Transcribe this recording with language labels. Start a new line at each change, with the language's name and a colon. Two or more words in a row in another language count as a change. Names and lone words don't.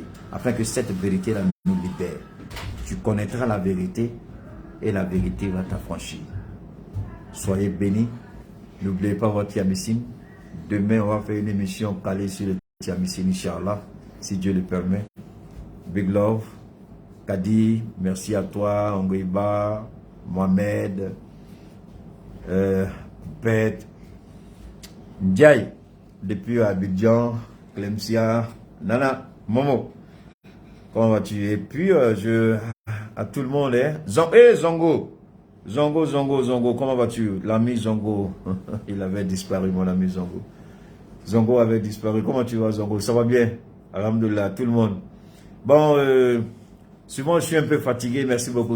French: Afin que cette vérité-là nous libère. Tu connaîtras la vérité et la vérité va t'affranchir. Soyez bénis. N'oubliez pas votre Yamissine. Demain, on va faire une émission calée sur le Yamissine, Inch'Allah, si Dieu le permet.
English: Big love.
French: Kadi, merci à toi. Ongoiba, Mohamed, Pet, Ndiaye, depuis Abidjan, Clemsia, Nana, Momo. Comment vas-tu? Et puis, à tout le monde, hein? Zongo. Zongo, comment vas-tu? L'ami Zongo, il avait disparu, mon ami Zongo. Zongo avait disparu. Comment tu vas, Zongo? Ça va bien? Alhamdoulilah, tout le monde. Bon, souvent je suis un peu fatigué, merci beaucoup.